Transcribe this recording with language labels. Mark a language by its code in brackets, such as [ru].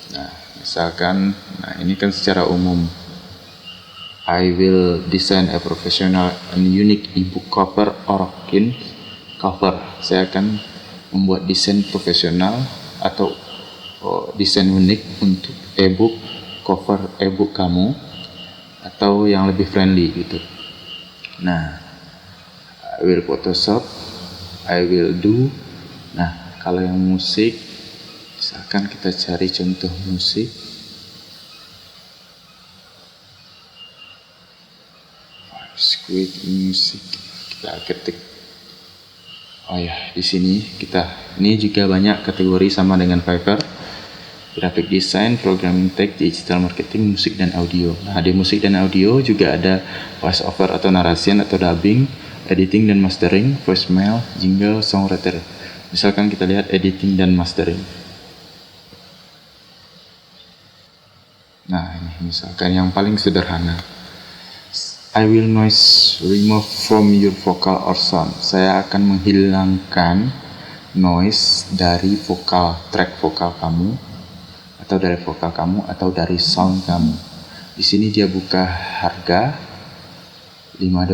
[id] Nah, misalkan, ini kan secara umum. [en] I will design a professional and unique ebook cover or cover. [id] Saya akan membuat desain profesional atau desain unik untuk ebook, cover ebook kamu, atau yang lebih friendly gitu. [en] Nah, I will Photoshop, I will do. [id] Nah, kalau yang musik, misalkan kita cari contoh musik. Squid music, kita ketik. Oh ya, di sini ini juga banyak kategori sama dengan Fiverr. Graphic design, programming tech, digital marketing, musik dan audio. Nah, di musik dan audio juga ada voice over atau narration atau dubbing, editing dan mastering, voicemail, jingle, songwriter. Misalkan kita lihat editing dan mastering. Nah, ini misalkan yang paling sederhana. [en] I will noise remove from your vocal or sound. [id] Saya akan menghilangkan noise dari track vokal kamu, atau dari vokal kamu, atau dari sound kamu. Di sini dia buka harga $5.